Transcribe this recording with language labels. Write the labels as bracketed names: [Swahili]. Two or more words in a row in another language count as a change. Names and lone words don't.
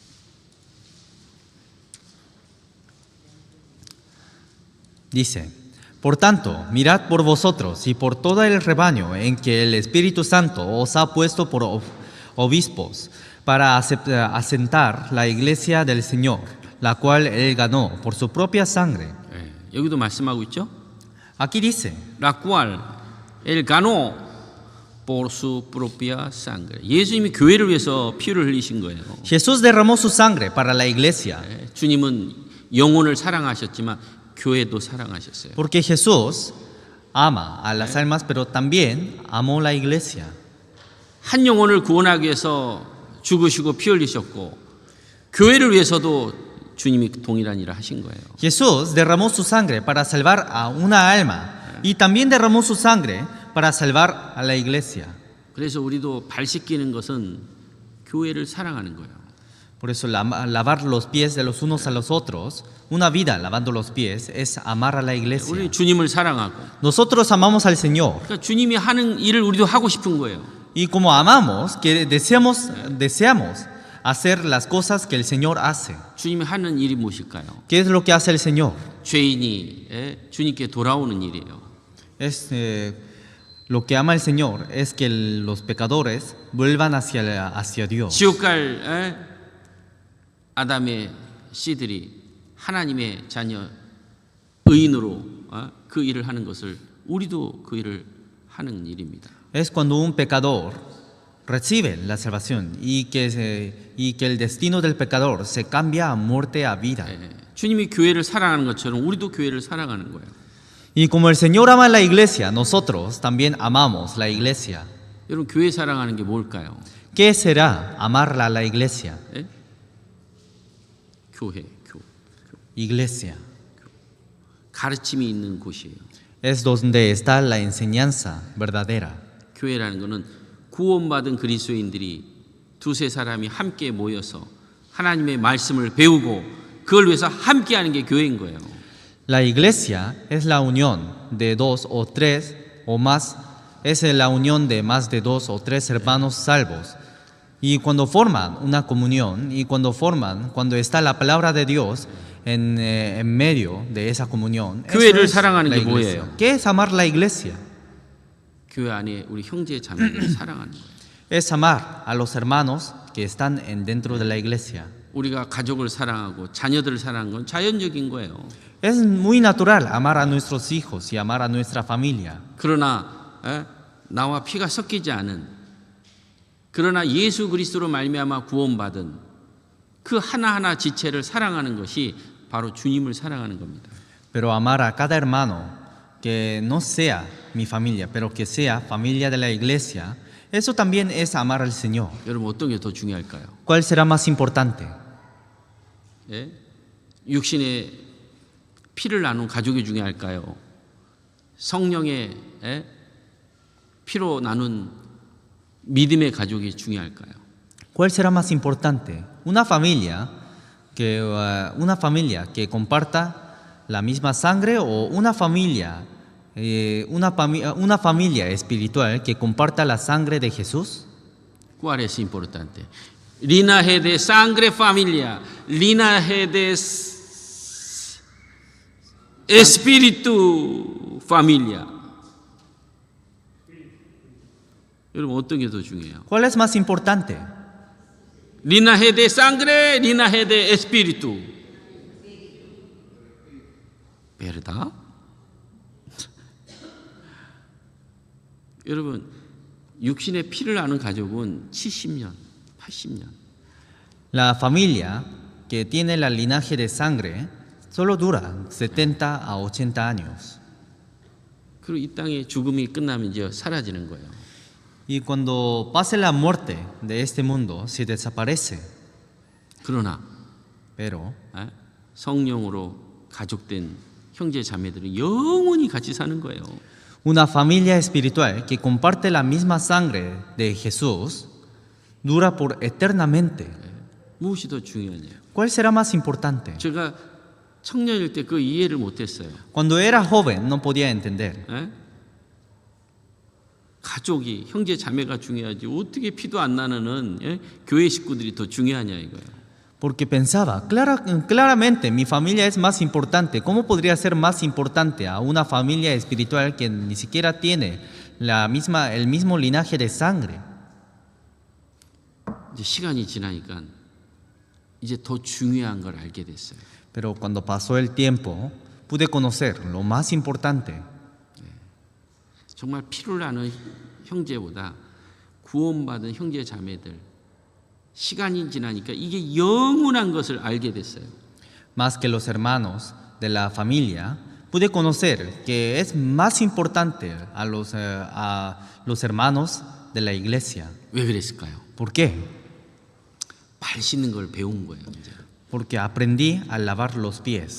[Spanish] Dice: Por tanto, mirad por vosotros y por todo el rebaño en que el Espíritu Santo os ha puesto por obispos para asentar la iglesia del Señor, la cual Él ganó por su propia sangre. [Korean] 예, 여기도 말씀하고 있죠. [Spanish] Aquí dice, La cual él ganó por su propia sangre. [Korean] 예수님이 교회를 위해서 피를 흘리신 거예요. [Spanish] Jesús derramó su sangre para la iglesia, [Korean] 예, 주님은 영혼을 사랑하셨지만 교회도 사랑하셨어요. [Spanish] porque Jesús ama a las almas, pero también amó la iglesia. [Korean] 한 영혼을 구원하기 위해서 죽으시고 피 흘리셨고 교회를 위해서도 주님이 동일한 일을 하신 거예요. [Spanish] Jesús derramó su sangre para salvar a una alma y también derramó su sangre para salvar a la iglesia. [Korean] 그래서 우리도 발 씻기는 것은 교회를 사랑하는 거예요. [Spanish] Por eso lavar los pies de los unos a los otros, una vida lavando los pies, es amar a la iglesia. [Korean] 우리 주님을 사랑하고 [Spanish] Nosotros amamos al Señor [Korean] 그러니까 주님이 하는 일을 우리도 하고 싶은 거예요. [Spanish] y como amamos, que deseamos hacer las cosas que el Señor hace. [Korean] 주님이 하는 일이 무엇일까요? [Spanish] ¿Qué es lo que hace el Señor? [Korean] 죄인이 주님께 돌아오는 일이에요. [Spanish] Lo que ama el Señor es que los pecadores vuelvan hacia Dios. [Korean] 지옥 갈 아담의 씨들이 하나님의 자녀 의인으로 그 일을 하는 것을 우리도 그 일을 하는 일입니다. [Spanish] Es cuando un pecador recibe la salvación y que el destino del pecador se cambia a muerte a vida. [Korean] 주님이 교회를 사랑하는 것처럼 우리도 교회를 사랑하는 거예요. [Spanish] Y como el Señor ama la iglesia, nosotros también amamos la iglesia. [Korean] 여러분 교회 사랑하는 게 뭘까요? [Spanish] ¿Qué será amar a la iglesia? [Korean] 예? 교회. [Spanish] Iglesia [Korean] 가르침이 있는 곳이에요. [Spanish] es donde está la enseñanza verdadera. [Korean] 교회라는 것은 구원받은 그리스도인들이 두세 사람이 함께 모여서 하나님의 말씀을 배우고 그걸 위해서 함께 하는 게 교회인 거예요. [Spanish] La iglesia es la unión de dos o tres o más, es la unión de más de dos o tres hermanos salvos. Y cuando forman una comunión y cuando está la palabra de Dios en medio de esa comunión, eso [Korean] 교회를 [Spanish] es [Korean] 사랑하는 [Spanish] la [Korean] 게 [Spanish] iglesia. [Korean] 뭐예요? [Spanish] ¿Qué es amar la iglesia? [Korean] 교회 안에 우리 형제 자매들을 사랑하는 거예요. [Spanish] Es amar a los hermanos que están dentro de la iglesia. [Korean] 우리가 가족을 사랑하고 자녀들을 사랑하는 건 자연적인 거예요. [Spanish] Es muy natural amar a nuestros hijos y amar a nuestra familia. [Korean] 그러나 나와 피가 섞이지 않은 그러나 예수 그리스도로 말미암아 구원받은 그 하나하나 지체를 사랑하는 것이 바로 주님을 사랑하는 겁니다. [Spanish] Pero amar a cada hermano que no sea mi familia, pero que sea familia de la iglesia, eso también es amar al Señor. [Korean] 여러분 어떤 게 더 중요할까요? [Spanish] ¿Cuál será más importante? [Korean] 예? 육신의 피를 나눈 가족이 중요할까요? 성령의 피로 나눈 믿음의 가족이 중요할까요? [Spanish] ¿Cuál será más importante? Una familia que comparta la misma sangre o una familia espiritual que comparta la sangre de Jesús? ¿Cuál es importante? Linaje de sangre familia, linaje de espíritu familia. [Korean] 여러분 어떤 게 더 중요해요? [Spanish] ¿Cuál es más importante? Linaje de sangre, linaje de espíritu. ¿Verdad? [Korean] 여러분 육신의 피를 나눈 가족은 70년, 80년. [Spanish] La familia que tiene el linaje de sangre solo dura 70 a 80 años. [Korean] 그리고 이 땅의 죽음이 끝나면 이제 사라지는 거예요. [Spanish] Y cuando pase la muerte de este mundo, se desaparece. [Korean] 그러나 [Spanish] Pero [Korean] 성령으로 가족된 형제 자매들은 영원히 같이 사는 거예요. [Spanish] una familia espiritual que comparte la misma sangre de Jesús dura por eternamente. [Korean] 무엇이 더 중요하냐? [Spanish] ¿Cuál será más importante? [Korean] 제가 청년일 때 그 이해를 못했어요. [Spanish] Cuando era joven no podía entender. [Korean] 가족이 형제 자매가 중요하지 어떻게 피도 안 나는 교회 식구들이 더 중요하냐 이거예요. [Spanish] Porque pensaba, claramente mi familia es más importante. ¿Cómo podría ser más importante a una familia espiritual que ni siquiera tiene el mismo linaje de sangre? [Korean] 이제 시간이 지나니까 이제 더 중요한 걸 알게 됐어요. [Spanish] Pero cuando pasó el tiempo, pude conocer lo más importante. [Korean] 정말 피를 나는 형제보다 구원받은 형제 자매들 시간이 지나니까 이게 영원한 것을 알게 됐어요. [Spanish] Más que los hermanos de la familia, pude conocer que es más importante a los hermanos de la iglesia. [Korean] 왜 그랬을까요? [Spanish] ¿Por qué? [Korean] 발 씻는 걸 배운 거예요. 이제. [Spanish] Porque aprendí a lavar los pies.